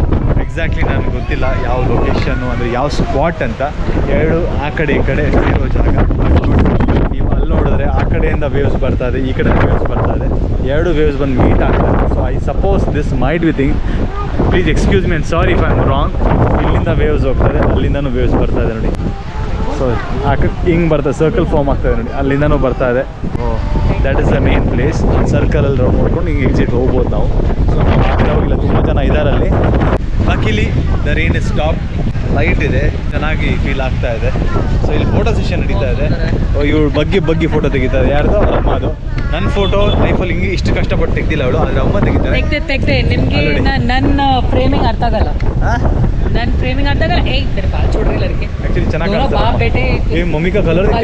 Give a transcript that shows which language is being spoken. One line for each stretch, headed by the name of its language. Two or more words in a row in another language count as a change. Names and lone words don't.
English: so exactly
Kannada: ನನಗೆ ಗೊತ್ತಿಲ್ಲ ಯಾವ ಲೊಕೇಶನ್ನು ಅಂದರೆ ಯಾವ ಸ್ಪಾಟ್ ಅಂತ. ಎರಡು ಆ ಕಡೆ ಈ ಕಡೆ ಇರೋ ಜಾಗ. ನೀವು ಅಲ್ಲಿ ನೋಡಿದ್ರೆ ಆ ಕಡೆಯಿಂದ ವೇವ್ಸ್ ಬರ್ತಾ ಇದೆ, ಈ ಕಡೆ ವೇವ್ಸ್ ಬರ್ತಾ ಇದೆ. ಎರಡು ವೇವ್ಸ್ ಬಂದು ಮೀಟ್ ಆಗ್ತದೆ.
English: so I suppose this might be thing, please excuse me and sorry if I am wrong.
Kannada: ಇಲ್ಲಿಂದ ವೇವ್ಸ್ ಹೋಗ್ತದೆ, ಅಲ್ಲಿಂದನೂ ವೇವ್ಸ್ ಬರ್ತಾ ಇದೆ ನೋಡಿ. ಸೊ ಹಿಂಗೆ ಬರ್ತದೆ,
English: circle form
Kannada: ಆಗ್ತದೆ ನೋಡಿ, ಅಲ್ಲಿಂದನೂ ಬರ್ತಾ ಇದೆ.
English: that is the main place.
Kannada: ಸರ್ಕಲಲ್ಲಿ ರೌಂಡ್ ಮಾಡ್ಕೊಂಡು ಹಿಂಗೆ ಎಕ್ಸಿಟ್ ಹೋಗ್ಬೋದು ನಾವು. ಸೊ ನಾವು ಹೋಗಿಲ್ಲ, ತುಂಬ ಜನ ಇದ್ದಾರಲ್ಲಿ.
English: luckily the rain is stop,
Kannada: ಲೈಟ್ ಇದೆ, ಚೆನ್ನಾಗಿ ಫೀಲ್ ಆಗ್ತಾ ಇದೆ. ಸೊ ಇಲ್ಲಿ
English: photo session
Kannada: ನಡೀತಾ ಇದೆ. ಇವಳು ಬಗ್ಗಿ ಫೋಟೋ ತೆಗಿತಾರೆ. ಯಾರ್ದು? ಅವ್ರ ಅಮ್ಮದು. ನನ್ನ ಫೋಟೋ ಲೈಫಲ್ಲಿ ಹಿಂಗೆ ಇಷ್ಟು ಕಷ್ಟಪಟ್ಟು ತೆಗ್ದಿಲ್ಲ ಅವಳು, ಆದರೆ ಅಮ್ಮ ತೆಗಿತಾರೆ. ತೆಗ್ದೆ ನಿಮಗೆ ನನ್ನ ಫ್ರೇಮಿಂಗ್ ಅರ್ಥ ಆಗಲ್ಲ. ನನ್ನ ಫ್ರೇಮಿಂಗ್ ಅರ್ಥ ಆಗಲ್ಲ.
Hindi: तेरे बाल छोड़ रहे लड़के
Kannada: एक्चुअली ಚೆನ್ನಾಗಿ
Hindi: दोनों बाप बेटे ये मम्मी का कलर क्या